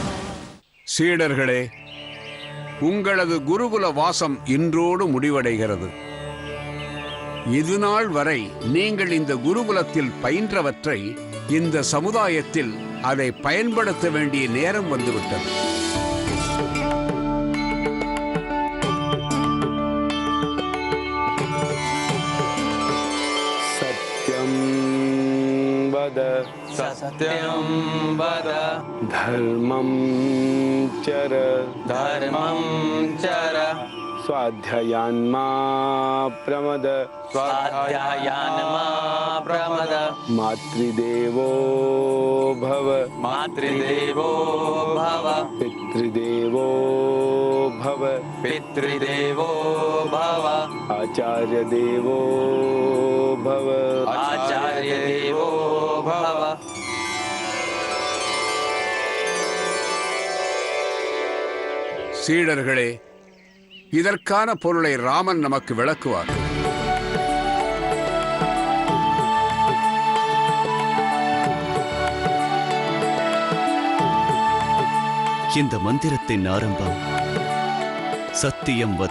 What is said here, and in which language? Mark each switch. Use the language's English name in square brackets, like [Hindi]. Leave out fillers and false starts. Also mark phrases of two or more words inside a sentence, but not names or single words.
[Tamil] சீடர்களே, உங்களது குருகுல வாசம் இன்றோடு முடிவடைகிறது. இதுநாள் வரை நீங்கள் இந்த குருகுலத்தில் பயின்றவற்றை இந்த சமுதாயத்தில் அதை பயன்படுத்த வேண்டிய நேரம் வந்துவிட்டது. [Sanskrit] सत्यं वद धर्मं चर स्वाध्यायान्मा प्रमद मातृदेवो भव पितृदेवो भव आचार्यदेवो भव [Tamil] சீடர்களே, இதற்கான பொருளை ராமன் நமக்கு விளக்குவார். இந்த மந்திரத்தின் ஆரம்பம் [Sanskrit] सत्यं वद.